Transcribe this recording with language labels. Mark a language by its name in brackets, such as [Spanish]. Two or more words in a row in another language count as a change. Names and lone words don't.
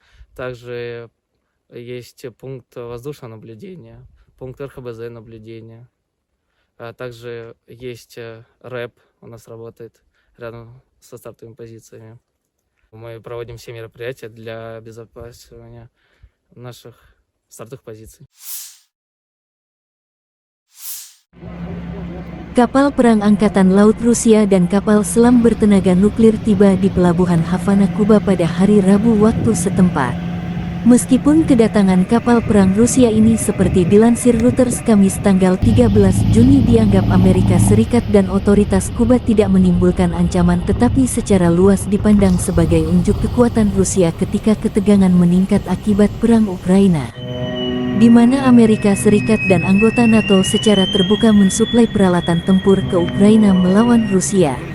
[Russian] Также есть пункт воздушного наблюдения, пункт РХБЗ наблюдения. Также есть РЭП у нас работает рядом со стартовыми позициями. Мы проводим все мероприятия для обезопасивания наших стартовых позиций. [Indonesian] Kapal perang Angkatan Laut Rusia dan kapal selam bertenaga nuklir tiba di pelabuhan Havana, Kuba pada hari Rabu waktu setempat. Meskipun kedatangan kapal perang Rusia ini seperti dilansir Reuters Kamis tanggal 13 Juni dianggap Amerika Serikat dan otoritas Kuba tidak menimbulkan ancaman, tetapi secara luas dipandang sebagai unjuk kekuatan Rusia ketika ketegangan meningkat akibat perang Ukraina, di mana Amerika Serikat dan anggota NATO secara terbuka mensuplai peralatan tempur ke Ukraina melawan Rusia.